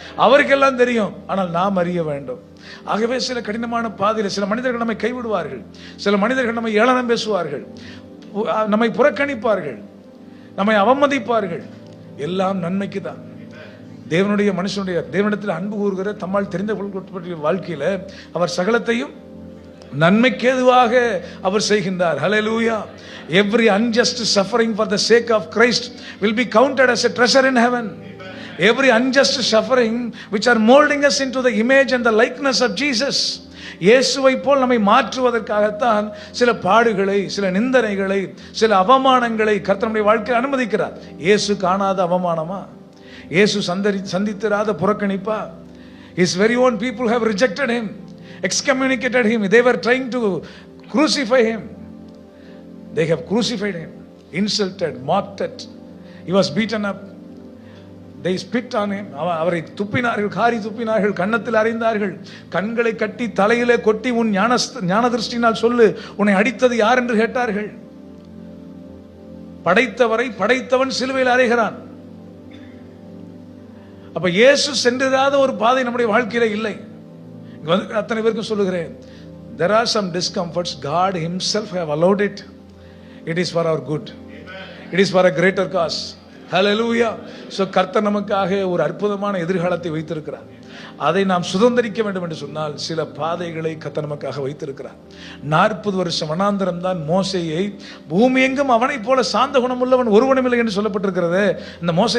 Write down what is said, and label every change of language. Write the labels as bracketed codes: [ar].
[ta] அவருக்கெல்லாம் தெரியும், ஆனால் நாம் அறிய வேண்டும். ஆகவே சில கடினமான பாதையில் சில மனிதர்கள் நம்மை கைவிடுவார்கள், சில மனிதர்கள் நம்மை ஏளனம் பேசுவார்கள், நம்மை புறக்கணிப்பார்கள், நம்மை அவமதிப்பார்கள். எல்லாம் நன்மைக்கு தான். தேவனுடைய மனுஷனுடைய தேவனிடத்தில் அன்பு கூறுகிற தம்மால் தெரிந்த வாழ்க்கையில அவர் சகலத்தையும் நன்மைக்கேதுவாக அவர் செய்கின்றார். ஹல்லேலூயா. [en] Every unjust suffering for the sake of Christ will be counted as a treasure in heaven. Every unjust suffering which are molding us into the image and the likeness of Jesus. [ta] இயேசுவை போல் நம்மை மாற்றுவதற்காகத்தான் சில பாடுகளை, சில நிந்தனைகளை, சில அவமானங்களை கர்த்தர் நம்முடைய வாழ்க்கையில் அனுமதிக்கிறார். இயேசு காணாத அவமானமா? இயேசு சந்தித்திராத புறக்கணிப்பா? [en] His very own people have rejected him, excommunicated him. They were trying to crucify him. They have crucified him, insulted, mocked at. He was beaten up. They spit on him. [ta] அவரை துப்பினார்கள், காரி துப்பினார்கள், கன்னத்தில் அறைந்தார்கள், கண்களை கட்டி தலையிலே கொட்டி உன் ஞான திருஷ்டினால் சொல்லு, உன்னை அடித்தது யார் என்று கேட்டார்கள். படைத்தவரை படைத்தவன் சிலுவையில் அறைகிறான். அப்ப இயேசு சென்றிராத ஒரு பாதை நம்முடைய வாழ்க்கையில இல்லை. அத்தனை பேருக்கும் சொல்லுகிறேன், [en] there are some discomforts. God himself have allowed it. It is for our good. It is for a greater cause. Hallelujah. [ta] So கர்த்தர் நமக்காக ஒரு அற்புதமான எதிர்காலத்தை வைத்திருக்கிறார். அதை நாம் சுதந்திரிக்க வேண்டும் என்று சொன்னால் சில பாதைகளை கர்த்தர் நமக்காக வைத்திருக்கிறார். 40 வருஷம் வனாந்தரம் தான் மோசேயை, பூமி எங்கும் அவனை போல சாந்த குணமுள்ளவன் ஒருவனும் இல்லை என்று சொல்லப்பட்டிருக்கிறது. இந்த மோசே